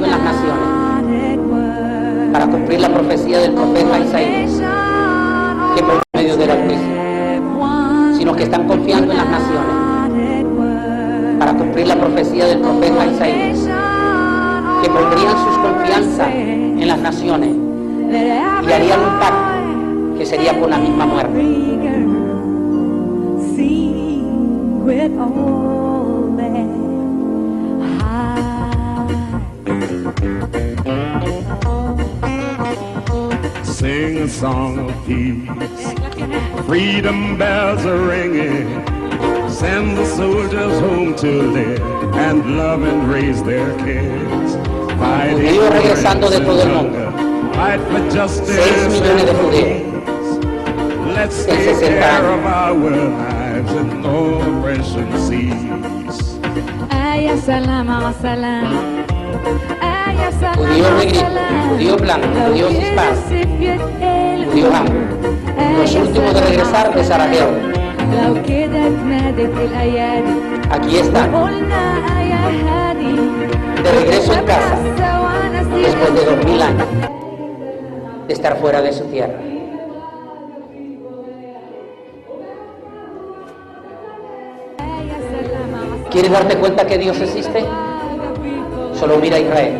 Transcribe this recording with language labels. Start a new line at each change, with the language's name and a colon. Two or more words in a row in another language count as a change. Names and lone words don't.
Spanish: en las naciones para cumplir la profecía del profeta Isaías, que por medio del Altísimo, sino que están confiando en las naciones para cumplir la profecía del profeta Isaías, que pondrían sus confianzas en las naciones y harían un pacto que sería con la misma muerte.
English: Sing a song of peace, freedom bells are ringing. Send the soldiers home to live and love and raise their kids.
Spanish: Judíos regresando de todo el mundo. 6 millones de judíos.
English: Let's
Spanish: en
English: take
Spanish: 60
English: care
Spanish: años.
English: of our lives and no oppression cease.
Arabic: يا سلام على سلام يا سلام
Spanish: Judío
Arabic: على
Spanish: negrito,
Arabic: سلام
Spanish: judío blanco,
Arabic: لو
Spanish: judío
Arabic: كده
Spanish: hispano,
Arabic: السيف يتقال
Spanish: judío hambre. Los últimos de regresar de Sarajevo.
Arabic: لو كده اتنادت الايادي
Spanish: Aquí están,
Arabic: قلنا يا هادي
Spanish: de regreso en casa, después de 2000 años de estar fuera de su tierra. ¿Quieres darte cuenta que Dios existe? Solo mira a Israel.